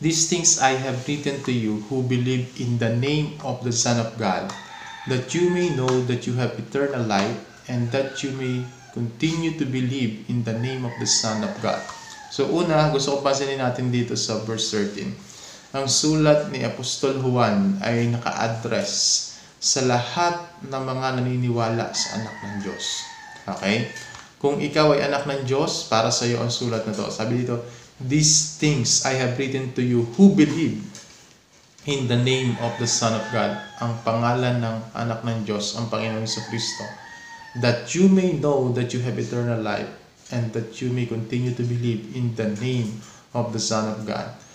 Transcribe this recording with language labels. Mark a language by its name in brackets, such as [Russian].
[English] These things I have written to you who believe in the name of the Son of God, that you may know that you have eternal life, and that you may continue to believe in the name of the Son of God. [Filipino] So una, gusto ko pansinin natin dito sa verse 13. Ang sulat ni Apostol Juan ay naka-address sa lahat ng mga naniniwala sa anak ng Diyos. Okay? Kung ikaw ay anak ng Diyos, para sa iyo ang sulat na to. Sabi dito, [English] these things I have written to you who believe in the name of the Son of God. [Filipino] Ang pangalan ng anak ng Diyos, ang Panginoong Jesucristo. [English] That you may know that you have eternal life, and that you may continue to believe in the name of the Son of God.